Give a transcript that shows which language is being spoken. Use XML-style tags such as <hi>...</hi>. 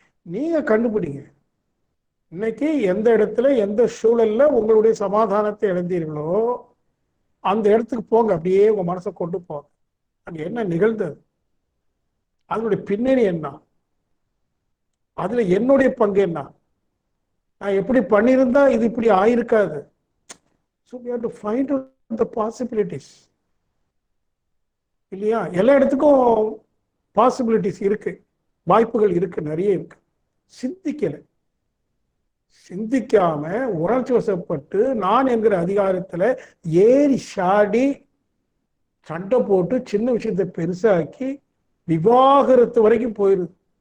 <ta>நீங்க கண்டுபிடிங்க, இன்னைக்கு எந்த இடத்துல எந்த சூழல்ல உங்களுடைய சமாதானத்தை இழந்தீர்களோ அந்த இடத்துக்கு போங்க. அப்படியே உங்க மனசை கொண்டு போங்க. அங்க என்ன நிகழ்ந்தது, அதனுடைய பின்னணி என்ன, அதுல என்னுடைய பங்கு என்ன, நான் எப்படி பண்ணியிருந்தா இது இப்படி ஆயிருக்காது.</ta> <en>So we have to find out the possibilities.</en> <ta>இல்லையா? எல்லா இடத்துக்கும் பாசிபிலிட்டிஸ் இருக்கு, வாய்ப்புகள் இருக்கு, நிறைய இருக்கு. சிந்திக்கல, சிந்திக்காம உணர்ச்சி வசப்பட்டு நான் என்கிற அதிகாரத்துல ஏறி சாடி சண்டை போட்டு சின்ன விஷயத்தை பெருசாக்கி விவாகரத்து வரைக்கும் போயிருது.</ta>